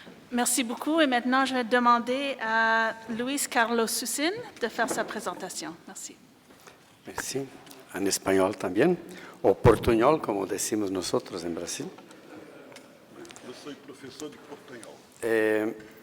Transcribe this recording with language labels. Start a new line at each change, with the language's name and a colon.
French: Merci beaucoup. Et maintenant, je vais demander à Luis Carlos Sussin de faire sa présentation. Merci. Merci.
Spanish: En español también, o portuñol, como decimos nosotros en Brasil.
Portuguese: Eu sou professor de portuñol.